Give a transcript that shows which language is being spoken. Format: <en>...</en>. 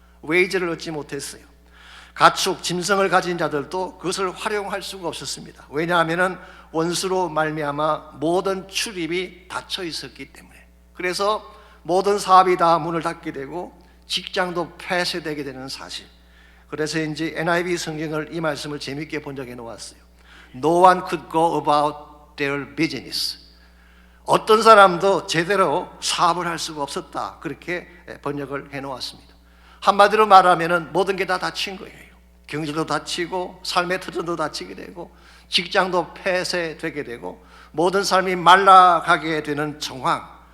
<ko>웨이즈를 얻지 못했어요. 가축, 짐승을 가진 자들도 그것을 활용할 수가 없었습니다. 왜냐하면 원수로 말미암아 모든 출입이 닫혀 있었기 때문에. 그래서 모든 사업이 다 문을 닫게 되고 직장도 폐쇄되게 되는 사실. 그래서 이제 NIV 성경을 이 말씀을 재미있게 번역해 놓았어요.</ko> <en>No one could go about their business.</en> <ko>어떤 사람도 제대로 사업을 할 수가 없었다. 그렇게 번역을 해 놓았습니다. 한마디로 말하면 모든 게 다 닫힌 거예요. 경제도 닫히고 삶의 터전도 닫히게 되고 직장도 폐쇄되게 되고 모든 삶이 말라가게 되는 정황.</ko>